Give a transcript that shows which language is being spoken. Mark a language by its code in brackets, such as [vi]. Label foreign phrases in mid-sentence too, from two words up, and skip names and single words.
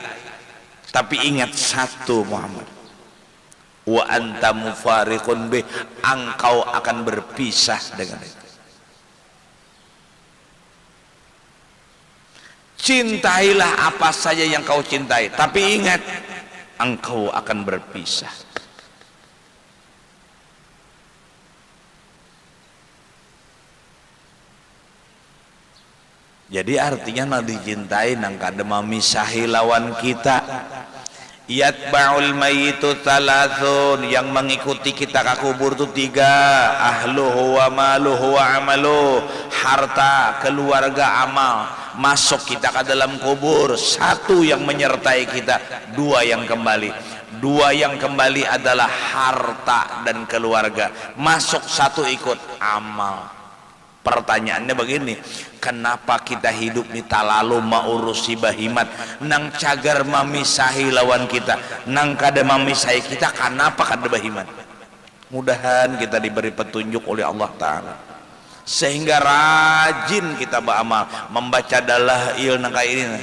[id] Tapi ingat satu Muhammad, [ar] وأنت مفارق به, [id] engkau akan berpisah dengan itu. Cintailah apa saja yang kau cintai, tapi ingat engkau akan berpisah. [bjn] Jadi artinya nak dicintai nang kada memisahi lawan kita. [ar] يتبع الميت ثلاثة, [id] yang mengikuti kita ke kubur itu 3. [ar] أهله وماله وعمله, [id] harta, keluarga, amal. Masuk kita ke dalam kubur, 1 yang menyertai kita, 2 yang kembali. 2 yang kembali adalah harta dan keluarga. Masuk 1 ikut amal. Pertanyaannya begini, kenapa kita hidup ni [bjn] talalu maurusi bahimat, nang cagar memisahi lawan kita, nang kada memisahi kita, kenapa kada bahimat? [id] Mudahan kita diberi petunjuk oleh Allah Ta'ala, sehingga rajin kita beramal, membaca dalail nang kayak ini.